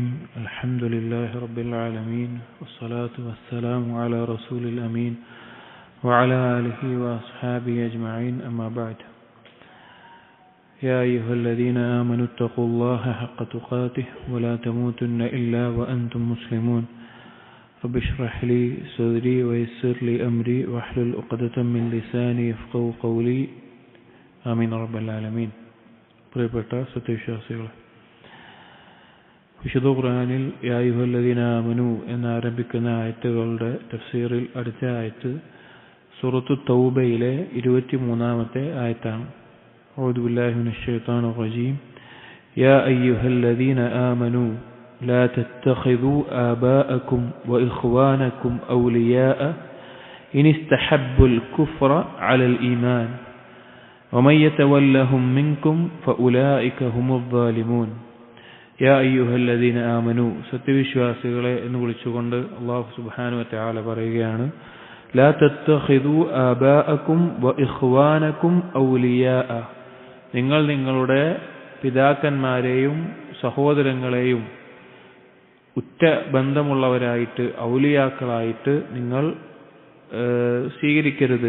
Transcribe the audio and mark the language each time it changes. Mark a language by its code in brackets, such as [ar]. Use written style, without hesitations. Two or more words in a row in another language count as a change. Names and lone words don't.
[ar] الحمد لله رب العالمين، والصلاة والسلام على رسول الأمين وعلى آله وأصحابه أجمعين، أما بعد. يا أيها الذين آمنوا اتقوا الله حق تقاته ولا تموتن إلا وأنتم مسلمون. رب اشرح لي صدري ويسر لي أمري واحلل عقدة من لساني يفقهوا قولي. آمين رب العالمين. [ml] പ്രിയപ്പെട്ട സത്യവിശ്വാസികളെ, വിശുദ്ധ ഖുർആനിൽ [ar] يا أيها الذين آمنوا [ml] എന്നാരംഭിക്കുന്ന ആയത്തുകളുടെ തഫ്സീറിൽ അടുത്ത ആയത്ത് സൂറത്തു തൗബയിലെ 23-ാമത്തെ ആയത്താണ്. [ar] أعوذ بالله من الشيطان الرجيم. يا أيها الذين آمنوا لا تتخذوا آباءكم وإخوانكم أولياء إن استحبوا الكفر على الإيمان ومن يتولهم منكم فأولئك هم الظالمون. يا أيها الذين آمنوا [ml] സത്യവിശ്വാസികളെ എന്ന് വിളിച്ചുകൊണ്ട് [ar] الله سبحانه وتعالى [ml] പറയുകയാണ്, [ar] لا تتخذوا آباءكم وإخوانكم أولياء. [ml] നിങ്ങൾ നിങ്ങളുടെ പിതാക്കന്മാരെയും സഹോദരങ്ങളെയും ഉറ്റ ബന്ധമുള്ളവരായിട്ട് ഔലിയാക്കളായിട്ട് നിങ്ങൾ സ്വീകരിക്കരുത്.